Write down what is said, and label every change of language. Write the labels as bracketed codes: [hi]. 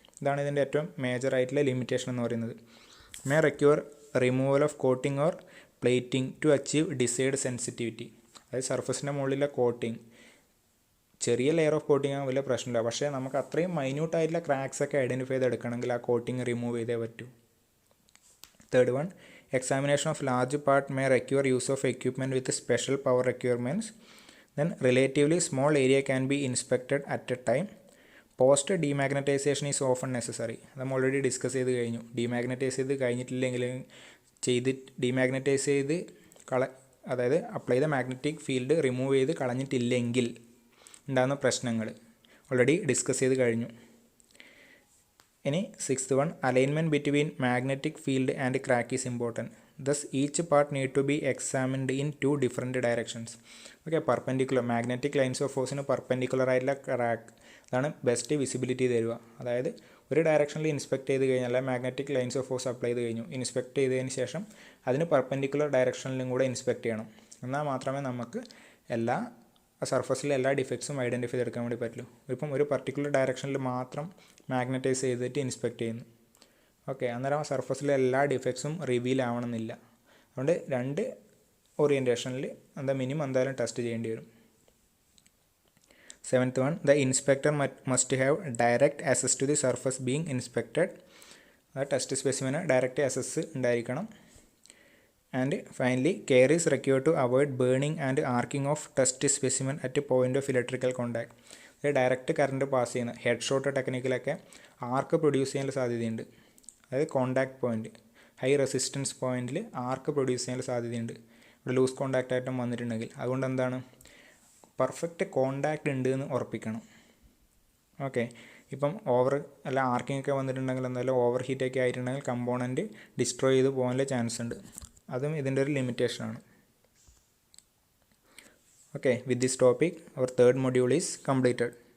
[ml] ഇതാണ് ഇതിൻ്റെ ഏറ്റവും മേജറായിട്ടുള്ള ലിമിറ്റേഷൻ എന്ന് പറയുന്നത്. [en] May require removal of coating or plating to achieve desired sensitivity. [ml] അതായത് സർഫസിൻ്റെ മുകളിലെ കോട്ടിംഗ്, ചെറിയ ലെയർ ഓഫ് കോട്ടിംഗ് ആകുമ്പോൾ വലിയ പ്രശ്നമില്ല. പക്ഷേ നമുക്ക് അത്രയും മൈന്യൂട്ടായിട്ടുള്ള ക്രാക്സ് ഒക്കെ ഐഡൻറ്റിഫൈ ചെയ്തെടുക്കണമെങ്കിൽ ആ കോട്ടിംഗ് റിമൂവ് ചെയ്തേ പറ്റൂ. [en] 3rd one, examination of large part may require use of equipment with special power requirements. Then relatively small area can be inspected at a time. Post demagnetization is often necessary. [ml] നമ്മൾ already discuss ചെയ്ത് കഴിഞ്ഞു. Demagnetise ചെയ്ത് കഴിഞ്ഞിട്ടില്ലെങ്കിൽ demagnetise ചെയ്ത് അതായത് apply ചെയ്ത magnetic field remove ചെയ്ത് കളഞ്ഞിട്ടില്ലെങ്കിൽ ഉണ്ടാകുന്ന പ്രശ്നങ്ങൾ ഓൾറെഡി ഡിസ്കസ് ചെയ്ത് കഴിഞ്ഞു. ഇനി [en] 6th one, alignment between magnetic field and crack is important. Thus each part need to be examined in 2 different directions. [ml] Okay, perpendicular magnetic lines of ഫോഴ്സിന് perpendicular ആയിട്ടുള്ള crack അതാണ് best visibility തരിക. അതായത് ഒരു ഡയറക്ഷനിൽ inspect ചെയ്ത് കഴിഞ്ഞാൽ magnetic lines of force apply ചെയ്ത് കഴിഞ്ഞു, ഇൻസ്പെക്ട് ചെയ്തതിന് ശേഷം അതിന് പെർപെൻഡിക്കുലർ ഡയറക്ഷനിലും കൂടെ ഇൻസ്പെക്ട് ചെയ്യണം. എന്നാൽ മാത്രമേ നമുക്ക് എല്ലാ സർഫസിലെ എല്ലാ ഡിഫക്ട്സും ഐഡൻറ്റിഫൈ ചെയ്തെടുക്കാൻ വേണ്ടി പറ്റുള്ളൂ. ഇപ്പം ഒരു പർട്ടിക്കുലർ ഡയറക്ഷനിൽ മാത്രം മാഗ്നറ്റൈസ് ചെയ്തിട്ട് ഇൻസ്പെക്ട് ചെയ്യുന്നു. ഓക്കെ, അന്നേരം സർഫസിലെ എല്ലാ ഡിഫക്ട്സും റിവീൽ ആവണമെന്നില്ല. അതുകൊണ്ട് 2 ഓറിയൻറ്റേഷനിൽ മിനിമം എന്തായാലും ടെസ്റ്റ് ചെയ്യേണ്ടി വരും. [en] 7th one, the inspector must have direct access to the surface being inspected. [ml] Test സ്പെസിമെന് direct assess ഉണ്ടായിരിക്കണം. [en] And finally care is required to avoid burning and arcing of test specimen at point of electrical contact. [ml] Direct current pass ചെയ്യുന്ന head shot ടെക്നിക്കിലൊക്കെ ആർക്ക് produce ചെയ്യാനുള്ള സാധ്യതയുണ്ട്. അതായത് contact point, high resistance പോയിൻറ്റിൽ ആർക്ക് produce ചെയ്യാനുള്ള സാധ്യതയുണ്ട് ഇവിടെ loose contact ആയിട്ടും വന്നിട്ടുണ്ടെങ്കിൽ. അതുകൊണ്ട് എന്താണ് പെർഫെക്റ്റ് കോണ്ടാക്റ്റ് ഉണ്ട് എന്ന് ഉറപ്പിക്കണം. ഓക്കെ, ഇപ്പം അല്ല ആർക്കിംഗ് ഒക്കെ വന്നിട്ടുണ്ടെങ്കിൽ എന്തായാലും ഓവർ ഹീറ്റൊക്കെ ആയിട്ടുണ്ടെങ്കിൽ കമ്പോണൻറ്റ് ഡിസ്ട്രോയ് ചെയ്ത് പോകാനുള്ള ചാൻസ് ഉണ്ട്. അതും ഇതിൻ്റെ ഒരു ലിമിറ്റേഷനാണ്. [en] Okay, with this topic our 3rd module is completed.